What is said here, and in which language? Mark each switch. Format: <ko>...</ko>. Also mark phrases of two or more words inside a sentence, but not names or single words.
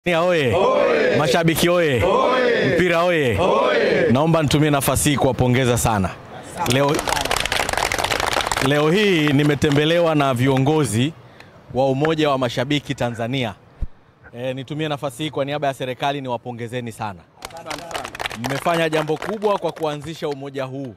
<sw>Oye. Oye. Mashabiki oye. Oye. Mpira oye. Oye. Naomba nitumie nafasi hii kuwapongeza sana. Leo hii nimetembelewa na viongozi wa Umoja wa Mashabiki Tanzania. Nitumie nafasi hii kwa niaba ya serikali niwapongezeni sana. Mmefanya jambo kubwa kwa kuanzisha umoja huu.</sw>